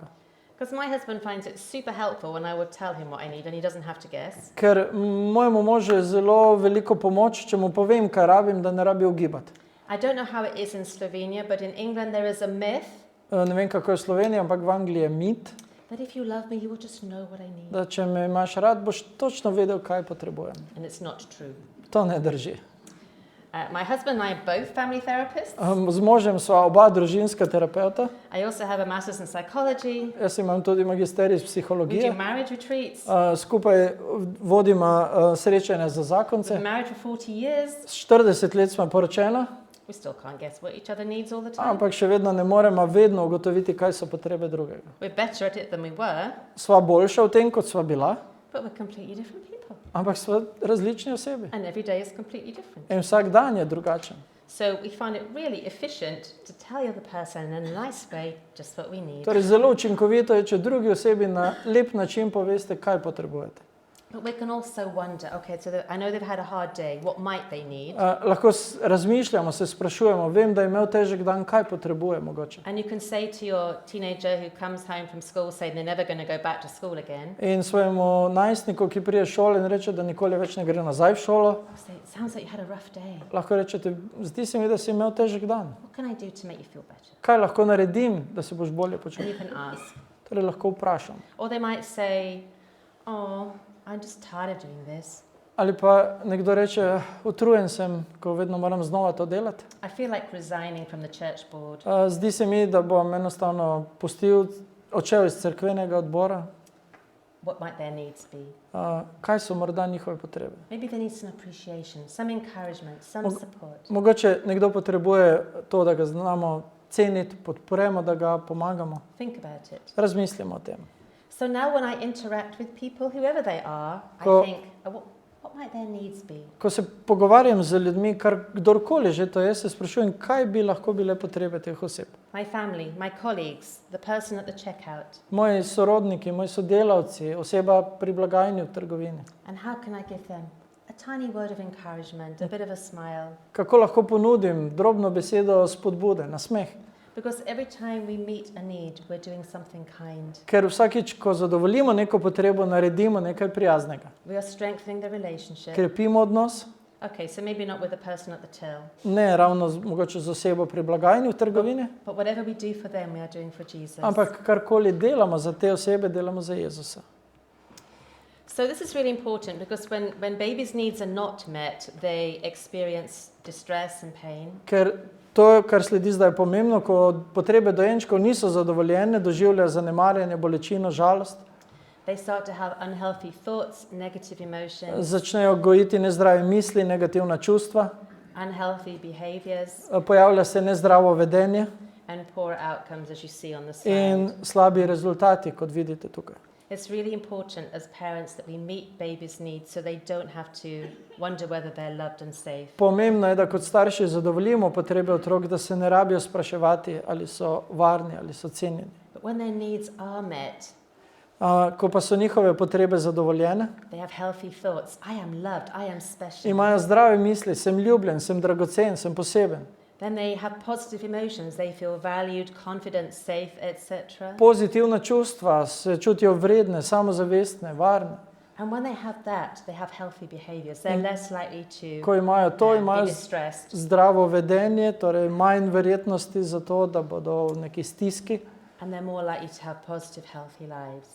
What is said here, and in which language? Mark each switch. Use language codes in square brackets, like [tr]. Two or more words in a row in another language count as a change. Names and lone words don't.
[en] Because my husband finds it super helpful when I would tell him what I need and he doesn't have to guess. [sl] Ker mojemu možu je zelo veliko pomoč, če mu povem, kaj rabim, da ne rabi ugibati. [en] I don't know how it is in Slovenia, but in England there is a myth [sl] Ne vem, kako je v Sloveniji, ampak v Angliji je mit, [en] that if you love me, you will just know what I need. [sl] da če me imaš rad, boš točno vedel, kaj potrebujem. [en] And it's not true. [sl] To ne drži. [en] My husband and I are both family therapists. [sl] Z možem sva oba družinska terapeuta. [en] I also have a master's in psychology. [sl] Jaz imam tudi magisterij iz [en] We do [sl] psihologije. [en] marriage retreats. [sl] Skupaj vodimo srečanja za [en] We've [sl] zakonce. [en] been married for 40 years. [sl] 40 let smo poročena, [en] We still can't guess what each other needs all the time. [sl] ampak še vedno ne moremo vedno ugotoviti, kaj so potrebe drugega. [en] We're better at it than we were, [sl] Sva boljša v tem, kot sva bila, [en] but we're completely different people. [sl] ampak sva različni osebi. [en] And every day is completely different. [sl] In vsak dan je drugačen. [en] So we find it really efficient to tell the other person in a nice way just what we need. [sl] Torej, zelo učinkovito je, če drugi osebi na lep način poveste, kaj potrebujete. [en] But we can also wonder, okay, so I know they've had a hard day, what might they need? [sl] Lahko razmišljamo, se sprašujemo, vem, da je imel težek dan, kaj potrebuje mogoče. [en] And you can say to your teenager who comes home from school saying they're never going to go back to school again, [sl] In svojemu najstniku, ki prije šole in reče, da nikoli več ne gre nazaj v šolo, [en] say, it sounds like you had a rough day. [sl] lahko rečete, zdi se mi, da si imel težek dan. [en] What can I do to make you feel better? [sl] Kaj lahko naredim, da se boš bolje [en] And [sl] počutil? [en] you can ask. [sl] Torej, lahko vprašam. [en] Or they might say, oh, I'm just tired of doing this. [sl] Ali pa nekdo reče, utrujen sem, ko vedno moram znova to delati. [en] I feel like resigning from the church board. [sl] Zdi se mi, da bom enostavno odšel iz cerkvenega odbora. [en] What might their needs be? [sl] Kaj so morda njihove potrebe? [en] Maybe they need some appreciation, some encouragement, some support. [sl] Mogoče nekdo potrebuje to, da ga znamo ceniti, podpremo, da ga pomagamo. [en] Think about it. [sl] Razmislimo o tem. [en] So now when I interact with people, whoever they are, [sl] Ko- [en] I think, oh, what might their needs be? [sl] Ko se pogovarjam z ljudmi, kdorkoli že to je, se sprašujem, kaj bi lahko bile potrebe teh oseb. [en] My family, my colleagues, the person at the checkout. [sl] Moji sorodniki, moji sodelavci, oseba pri blagajni v trgovini. [en] And how can I give them a tiny word of encouragement, a bit of a smile? [sl] Kako lahko ponudim drobno besedo spodbude, nasmeh? [en] Because every time we meet a need, we're doing something kind. [sl] Ker vsakič, ko zadovoljimo neko potrebo, naredimo nekaj prijaznega. [en] We are strengthening the relationship. [sl] Krepimo odnos, [en] Okay, so maybe not with the person at the till, [sl] ne ravno mogoče z osebo pri blagajni v trgovini, [en] but whatever we do for them, we are doing for Jesus. [sl] ampak karkoli delamo za te osebe, delamo za Jezusa. [en] So this is really important because when babies' needs are not met, they experience distress and pain. [sl] Ker to, kar sledi zdaj, je pomembno, ko potrebe dojenčkov niso zadovoljene, doživljajo zanemarjanje, bolečino, žalost, [en] They start to have unhealthy thoughts, negative emotions, [sl] začnejo gojiti nezdrave misli, negativna čustva, [en] unhealthy behaviors, [sl] pojavlja se nezdravo vedenje [en] and poor outcomes, as you see on the slide. [sl] in slabi rezultati, kot vidite tukaj. [en] It's really important as parents that we meet babies' needs so they don't have to wonder whether they're loved and safe. [sl] Pomembno je, da kot starši zadovoljimo potrebe otrok, da se ne rabijo spraševati, ali so varni, ali so cenjeni. [en] But when their needs are met, [sl] Ko pa so njihove potrebe zadovoljene, [en] they have healthy thoughts. I am loved, I am special. [sl] imajo zdrave misli, sem ljubljen, sem dragocen, sem poseben. [en] Then they have positive emotions. They feel valued, confident, safe, etc. [sl] Pozitivna čustva, se čutijo vredne, samozavestne, varne. [en] And when they have that, they have healthy behaviors. They're less likely to [sl] Ko imajo to, [en] be [sl] imajo [en] distressed. [sl] zdravo vedenje, torej manj verjetnosti za to, da bodo v neki stiski, [en] And they're more likely to have positive, healthy lives.